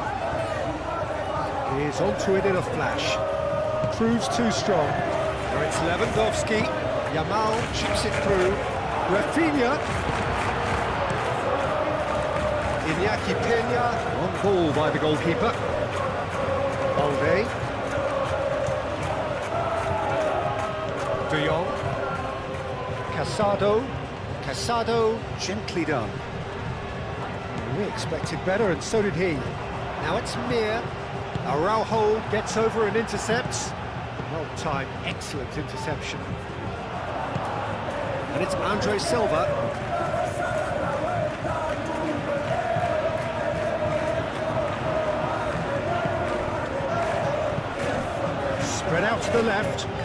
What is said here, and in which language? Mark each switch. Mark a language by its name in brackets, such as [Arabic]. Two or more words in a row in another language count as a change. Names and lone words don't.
[English] He is onto it in a flash. Proves too strong. So it's Lewandowski. Yamal chips it through. Rafinha. Iñaki Peña. On ball by the goalkeeper. Balde. De Jong. Casado, gently done. We expected better, and so did he. Now it's Mir. Araujo gets over and intercepts. Well-timed, excellent interception. And it's Andre Silva. Spread out to the left.